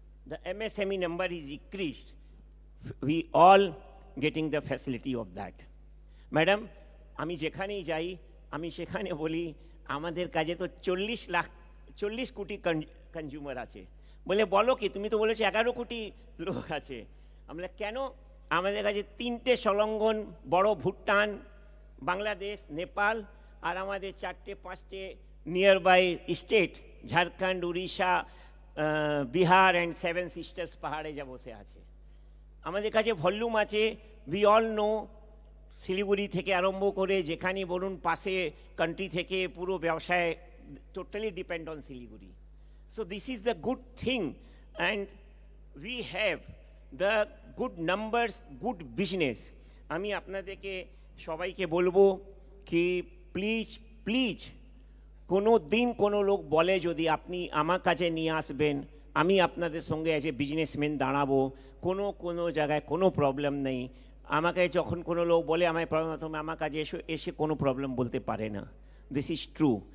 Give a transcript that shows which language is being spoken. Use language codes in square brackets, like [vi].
[en] The MSME number is increased. We all getting the facility of that. [bn] Madam, আমি যেখানেই যাই আমি সেখানে বলি আমাদের কাছে তো 40 কোটি কনজিউমার আছে, বলে বলো কি, তুমি তো বলেছো 11 কোটি লোক আছে। আমরা কেন, আমাদের কাছে 3টে সংলগ্ন বড় ভুটান, বাংলাদেশ, নেপাল, আর আমাদের 4টে-5টে near by state, Jharkhand, Orissa, Bihar and 7 sisters পাহাড়ে যা বসে আছে। আমাদের কাছে ভলিউম আছে। [en] we all know, [bn] শিলিগুড়ি থেকে আরম্ভ করে যেখানে বলুন পাশে কান্ট্রি থেকে পুরো ব্যবসায় totally depend on Siliguri. [en] So this is the good thing, and we have the good numbers, good business. [bn] আমি আপনাদেরকে সবাইকে বলবো কি প্লিজ প্লিজ কোনো দিন কোনো লোক বলে যদি আপনি আমার কাছে নিয়ে আসবেন, আমি আপনাদের সঙ্গে [en] as a businessman [bn] দাঁড়াবো, কোনো জায়গায় কোনো প্রবলেম নেই। আমাকে যখন কোনো লোক বলে আমায় প্রবলেম, আমার কাছে এসে কোনো প্রবলেম বলতে পারে না। [en] This is true.